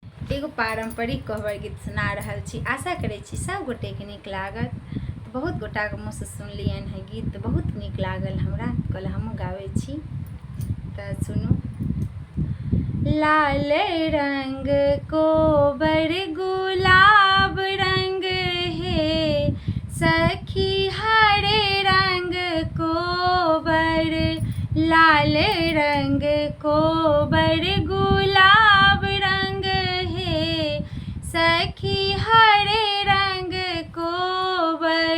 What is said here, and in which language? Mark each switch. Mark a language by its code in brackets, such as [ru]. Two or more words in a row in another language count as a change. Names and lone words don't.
[mai] एगो पारंपरिक कोहबर गीत सुना रहल छी। आशा करै छी सब गोटेके नीक लागत। तो बहुत गोटाके मुँहसँ सुनलियनि है गीत, तो बहुत नीक लागल हमरा, कल हमहूँ गाबै छी। तो सुनू। लाल रंग कोबर गुलाब रंग है सखी, हरे रंग कोबर। लाल रंग कोबर गुलाब रंग है सखी, हरे रंग कोबर।